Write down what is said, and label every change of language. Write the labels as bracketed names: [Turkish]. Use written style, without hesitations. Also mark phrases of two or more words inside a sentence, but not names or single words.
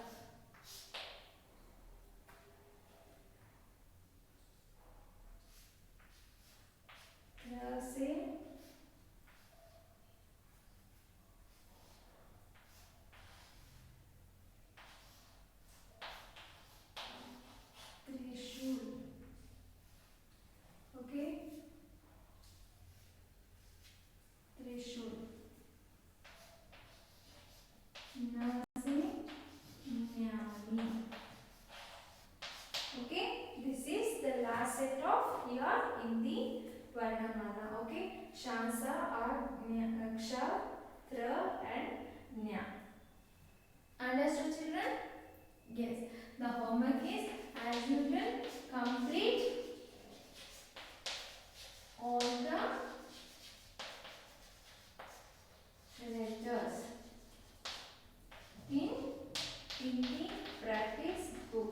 [Hindi] त्र से त्रिशूल. [English] Okay? त्रिशूल. [Hindi] न से न्यारी. [English] Okay? This is the last set of your Hindi Varnamala. Okay? Shansa are Ksha, Tra, and Nya. Understood, children? Yes. The homework is, as usual, complete all the letters in Hindi practice book.